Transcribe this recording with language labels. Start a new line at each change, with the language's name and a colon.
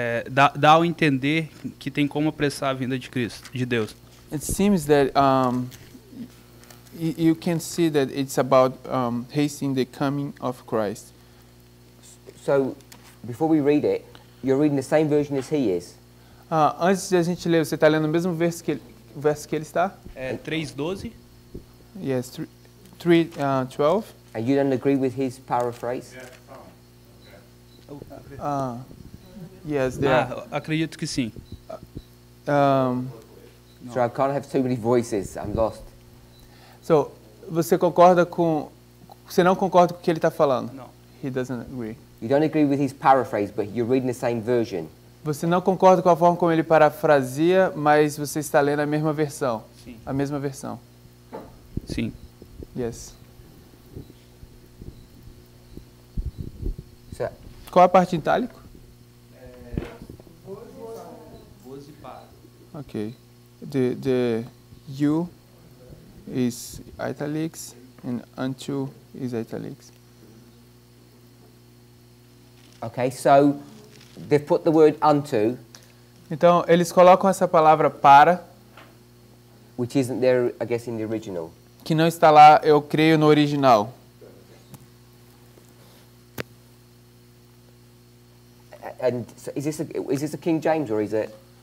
Portuguese: Dá ao entender que tem como apressar a vinda de Cristo, de Deus.
English: It seems that you can see that it's about hastening the coming of Christ. So, before we read it, you're reading the same version as he is.
Portuguese: Antes de a gente ler, você está lendo o mesmo verso que ele está? 3:12.
English: Yes, 3:12. And you don't agree with his paraphrase? Yes, there are.
Portuguese: Acredito que sim.
English: So I can't have too many voices. I'm lost.
Portuguese: So, você concorda com... Você não concorda com o que ele está falando? Não.
English: He doesn't agree. You don't agree with his paraphrase, but you're reading the same version.
Portuguese: Você não concorda com a forma como ele parafraseia, mas você está lendo a mesma versão. Sim. A mesma versão. Sim.
English: Yes. So,
Portuguese: Qual a parte em itálico?
English: Okay. The you is italics and unto is italics. okay, so they've put the word unto,
Portuguese: Então, eles colocam essa palavra para,
English: which isn't there, I guess, in the original.
Portuguese: que não está lá, eu creio, no original.
English: And so is this a King James or is it?